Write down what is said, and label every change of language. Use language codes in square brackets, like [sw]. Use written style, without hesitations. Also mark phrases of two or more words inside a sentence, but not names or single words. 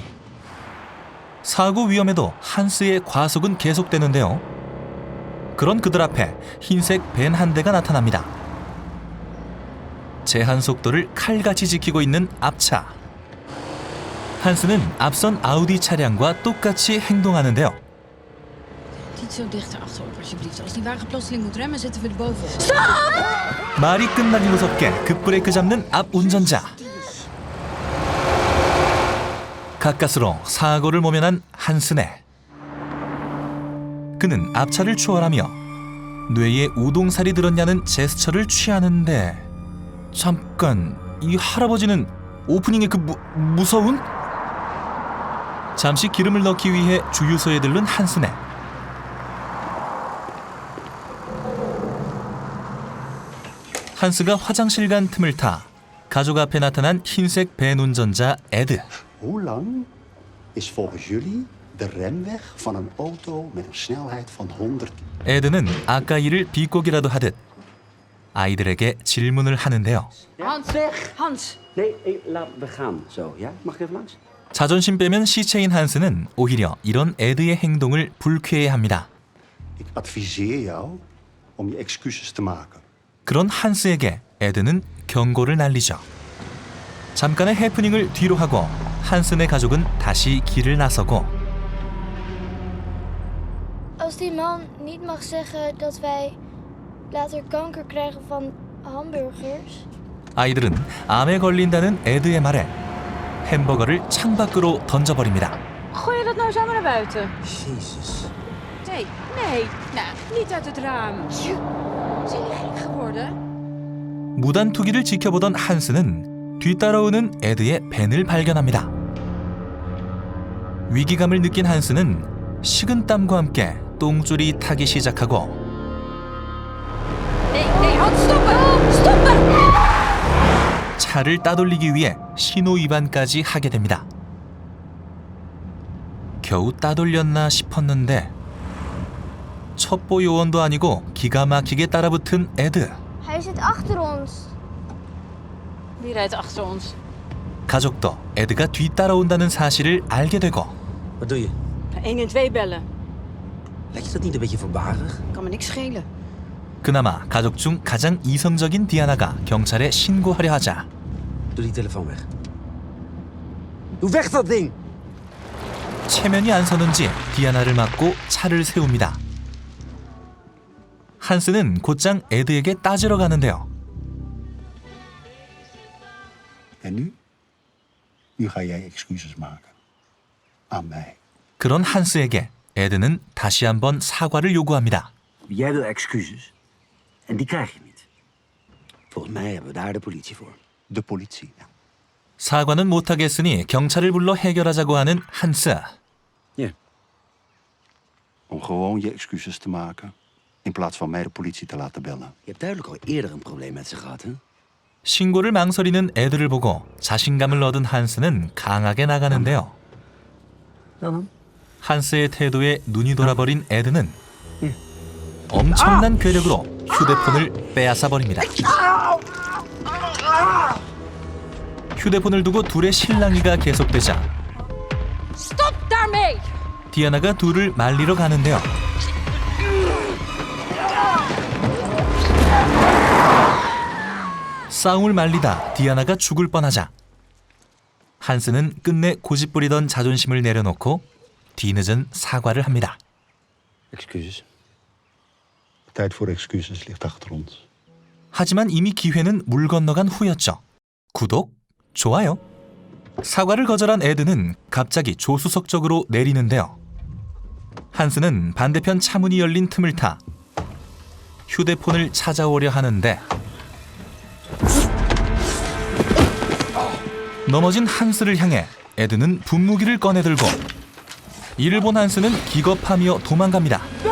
[ko] 사고 위험에도 한스의 과속은 계속되는데요. 그런 그들 앞에 흰색 벤 한 대가 나타납니다. 제한 속도를 칼같이 지키고 있는 앞차. 한스는 앞선 아우디 차량과 똑같이 행동하는데요. [nl] Niet zo dichter achterop alsjeblieft. Als die wagen plotseling moet remmen, zitten we er bovenop. [ko] 말이 끝나기 무섭게 급브레이크 잡는 앞 운전자. 가까스로 사고를 모면한 한스네. 그는 앞차를 추월하며 뇌에 우동살이 들었냐는 제스처를 취하는데 잠깐, 이 할아버지는 오프닝의 그 무서운? 잠시 기름을 넣기 위해 주유소에 들른 한스네. 한스가 화장실 간 틈을 타 가족 앞에 나타난 흰색 벤 운전자 에드. [nl] Hoe lang is volgens jullie de remweg van een auto met een snelheid van 100 [ko] 에드는 아까 일을 비꼬기라도 하듯 아이들에게 질문을 하는데요. [nl] Hans, Hans. Nee, laat we gaan zo, ja? Mag ik even langs? [ko] 자존심 빼면 시체인 한스는 오히려 이런 에드의 행동을 불쾌해합니다. [nl] Ik adviseer jou om je excuses te maken. [ko] 그런 한스에게 에드는 경고를 날리죠. 잠깐의 해프닝을 뒤로 하고 한슨의 가족은 다시 길을 나서고 [nl] Als die man niet mag zeggen dat wij later kanker krijgen van hamburgers. [ko] 아이들은 암에 걸린다는 에드의 말에 햄버거를 창밖으로 던져버립니다. [nl] Gooi je dat nou zomaar naar buiten? Jezus. Nee, nee. Nou, niet uit het raam. Zie je gek geworden? [ko] 무단 투기를 지켜보던 한스는 뒤따라오는 에드의 벤을 발견합니다. 위기감을 느낀 한스는 식은땀과 함께 똥줄이 타기 시작하고 [nl] Nee, nee, Hans, stoppen! Stoppen! [ko] 차를 따돌리기 위해 신호 위반까지 하게 됩니다. 겨우 따돌렸나 싶었는데 첩보 요원도 아니고 기가 막히게 따라붙은 에드. [nl] Hij zit achter ons. Wie rijdt achter ons? [ko] 가족도 에드가 뒤따라온다는 사실을 알게 되고 [nl] Wat doe je? 112 bellen. Lijkt je dat niet een beetje voorbarig? Kan me niks schelen. [ko] 그나마 가족 중 가장 이성적인 디아나가 경찰에 신고하려 하자 [nl] Doe die telefoon weg. Doe weg dat ding! [ko] 체면이 안 서는지 디아나를 맞고 차를 세웁니다. 한스는 곧장 에드에게 따지러 가는데요. [nl] En nu? Nu ga jij excuses maken. Aan mij. [ko] 그런 한스에게 에드는 다시 한번 사과를 요구합니다. [nl] Jij wil excuses. En die krijg je niet. Volgens mij hebben we daar de politie voor. De politie. Ja. [ko] 사과는 못하겠으니 경찰을 불러 해결하자고 하는 한스. [nl] Ja. Om gewoon je excuses te maken. In plaats van mij de politie te laten bellen. Je hebt duidelijk al eerder een probleem met ze gehad, hè? [ko] 신고를 망설이는 애들을 보고 자신감을 얻은 한스는 강하게 나가는데요. [nl] Dan? [ko] 한스의 태도에 눈이 돌아버린 에드는 엄청난 괴력으로 휴대폰을 빼앗아 버립니다. 휴대폰을 두고 둘의 실랑이가 계속되자 [nl] Stop daarmee! [ko] 디아나가 둘을 말리러 가는데요. 싸움을 말리다 디아나가 죽을 뻔하자 한스는 끝내 고집부리던 자존심을 내려놓고 뒤늦은 사과를 합니다. [nl] Excuses. Tijd voor excuses ligt achter ons. [ko] 하지만 이미 기회는 물 건너간 후였죠. 구독, 좋아요. 사과를 거절한 에드는 갑자기 조수석 쪽으로 내리는데요. 한스는 반대편 차문이 열린 틈을 타 휴대폰을 찾아오려 하는데 넘어진 한스를 향해 에드는 분무기를 꺼내들고 이를 본 한스는 기겁하며 도망갑니다.